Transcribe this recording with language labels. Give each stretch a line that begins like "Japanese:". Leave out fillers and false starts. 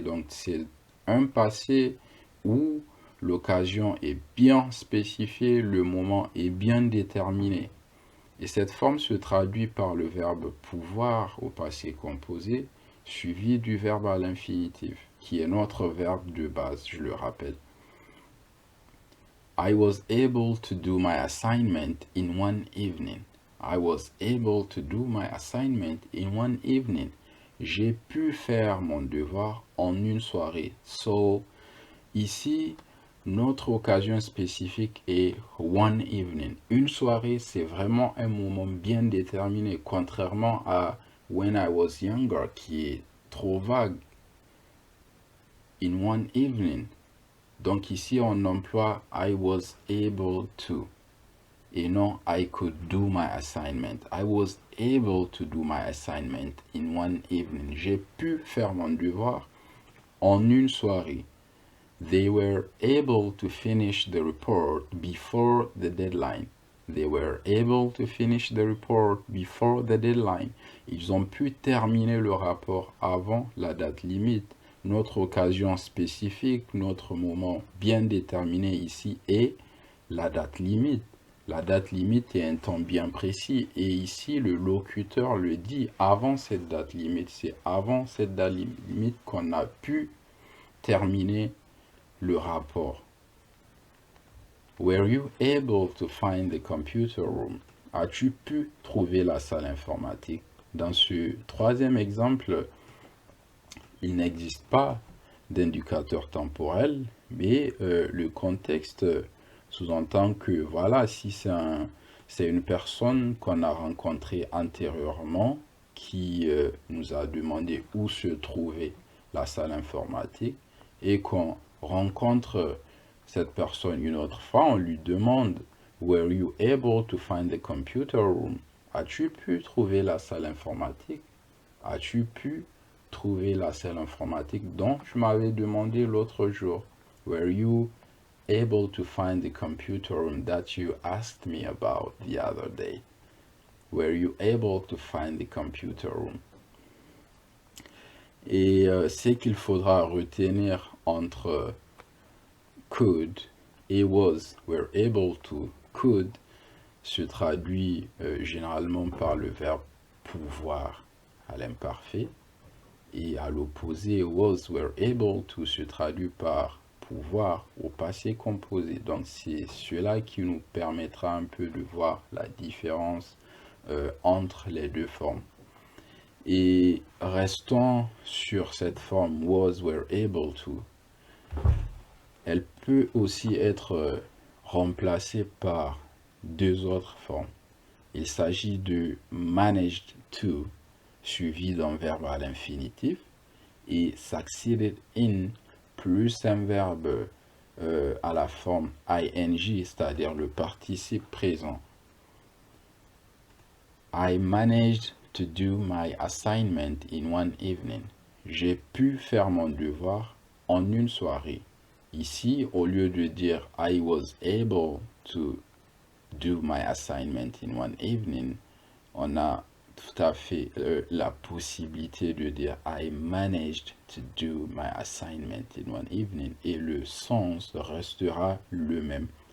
French: Donc c'est un passé où l'occasion est bien spécifiée, le moment est bien déterminé. Et cette forme se traduit par le verbe pouvoir au passé composé, suivi du verbe à l'infinitif, qui est notre verbe de base, je le rappelle.
English: I was able to do my assignment in one evening. I was able to do my assignment in one evening.
French: J'ai pu faire mon devoir en une soirée. So, ici, notre occasion spécifique est
English: one evening.
French: Une soirée, c'est vraiment un moment bien déterminé, contrairement à
English: when I was younger,
French: qui est trop vague.
English: In one evening.
French: Donc ici, on emploie
English: I was able to
French: et non
English: I could do my assignment. I was able to do my assignment in one evening.
French: J'ai pu faire mon devoir en une soirée.
English: They were able to finish the report before the deadline. They were able to finish the report before the deadline.
French: Ils ont pu terminer le rapport avant la date limite. Notre occasion spécifique, notre moment bien déterminé ici est la date limite. La date limite est un temps bien précis et ici le locuteur le dit avant cette date limite. C'est avant cette date limite qu'on a pu terminer le rapport.
English: Were you able to find the computer room?
French: As-tu pu trouver la salle informatique? Dans ce troisième exemple, il n'existe pas d'indicateur temporel, mais le contexte sous-entend que voilà, si c'est une personne qu'on a rencontrée antérieurement qui nous a demandé où se trouvait la salle informatique et qu'on rencontre cette personne une autre fois, on lui demande
English: Were you able to find the computer room?
French: As-tu pu trouver la salle informatique? As-tu pu trouver la salle informatique dont tu m'avais demandé l'autre jour?
English: Were you able to find the computer room that you asked me about the other day? Were you able to find the computer room?
French: Et c'est qu'il faudra retenir entre could et was, were able to, could, se traduit généralement par le verbe pouvoir à l'imparfait. Et à l'opposé, was, were able to se traduit par pouvoir au passé composé. Donc c'est cela qui nous permettra un peu de voir la différence entre les deux formes. Et restons sur cette forme was, were able to. Elle peut aussi être remplacée par deux autres formes. Il s'agit de managed to, suivi d'un verbe à l'infinitif, et succeeded in, plus un verbe à la forme ing, c'est-à-dire le participe présent.
English: I managed to do my assignment in one evening.
French: j'ai pu faire mon devoir en une soirée. Ici, au lieu de dire
English: I was able to do my assignment in one evening,
French: on a tout à fait la possibilité de dire
English: I managed to do my assignment in one evening
French: et le sens restera le même.